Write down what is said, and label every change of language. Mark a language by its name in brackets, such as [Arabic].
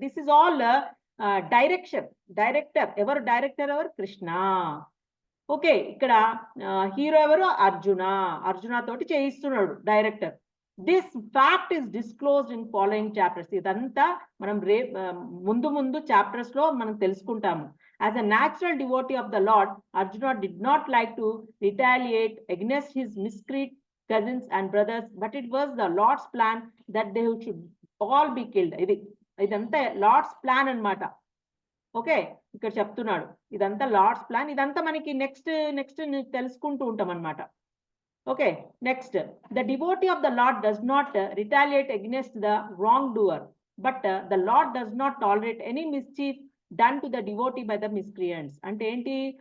[English] This is all director. [Telugu] ఎవరు director? ఎవరు? [English] Krishna. [Telugu] Okay, ఇక్కడ హీరో ఎవరు? అర్జున తోటి చేయిస్తున్నాడు director. [English] This fact is disclosed in following chapters. [Telugu] ఇదంతా మనం ముందు చాప్టర్స్ లో మనం తెలుసుకుంటాము. [English] As a natural devotee of the Lord, Arjuna did not like to retaliate against his miscreant cousins and brothers, but it was the Lord's plan that they should all be killed. [Telugu] ఇదంతా Lord's plan అన్నమాట. Okay, ఇక్కడ చెప్తున్నాడు ఇదంతా Lord's plan. ఇదంతా మనకి next తెలుసుకుంటూ ఉంటాం అన్నమాట. [English] Okay, next, the devotee of the lord does not retaliate against the wrong doer, but the lord does not tolerate any mischief done to the devotee by the miscreants. [Telugu] అంటే ఏంటి?